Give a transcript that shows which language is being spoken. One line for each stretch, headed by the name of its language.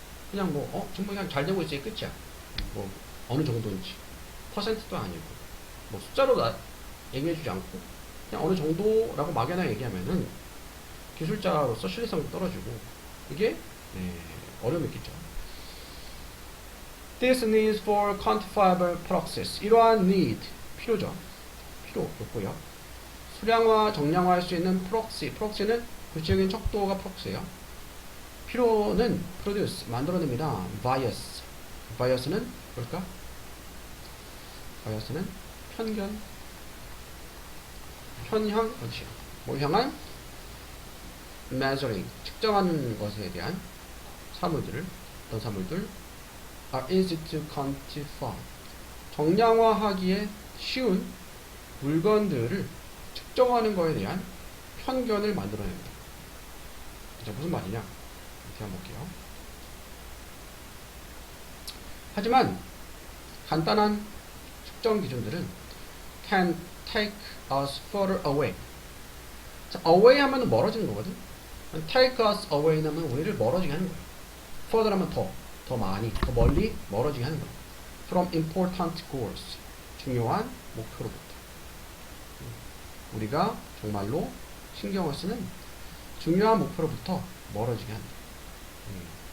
Korean: 그냥 정말 그냥 잘 되고 있지 끝이야. 뭐 어느 정도인지 퍼센트도 아니고 뭐 숫자로 얘기해주지 않고 그냥 어느 정도라고 막연하게 얘기하면은 기술자로서 신뢰성도 떨어지고 이게 어려움이 있겠죠.
English: This needs for quantifiable proxies.
Korean: 이러한 need 필요죠. 필요였고요. 수량화, 정량화할 수 있는 proxy는 구체적인 척도가 proxy예요. 필요는 produce 만들어냅니다. bias는 뭘까? bias는 편향 그렇지. 뭘 향한 measuring 측정하는 것에 대한 어떤 사물들
English: are easy to quantify
Korean: 정량화하기에 쉬운 물건들을 측정하는 것에 대한 편견을 만들어냅니다. 자, 무슨 말이냐? 이렇게 한번 볼게요. 하지만 간단한 측정 기준들은
English: can take us further away.
Korean: 자, away 하면 멀어지는 거거든.
English: take us away
Korean: 하면 우리를 멀어지게 하는 거예요. further 하면 더 많이, 더 멀리 멀어지게 하는 거예요.
English: from important goals.
Korean: 중요한 목표로부터. 우리가 정말로 신경을 쓰는 중요한 목표로부터 멀어지게 하는 거예요.